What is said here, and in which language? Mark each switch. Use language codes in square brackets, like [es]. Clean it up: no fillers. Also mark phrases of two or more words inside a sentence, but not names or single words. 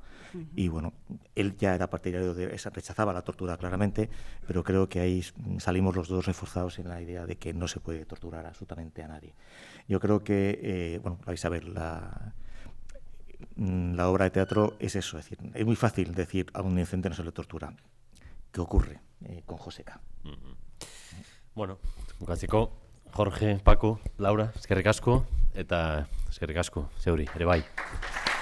[es] Y bueno, él ya era partidario de esa, rechazaba la tortura claramente, pero creo que ahí salimos los dos reforzados en la idea de que no se puede torturar absolutamente a nadie. Yo creo que, bueno, vais a ver la obra de teatro es eso, es decir, es muy fácil decir a un inocente no se le tortura. ¿Qué ocurre con Joseca? [eu] Bueno, bukatzeko, Jorge, Paco, Laura, eskerrik asko, eta eskerrik asko, zeuri, ere bai.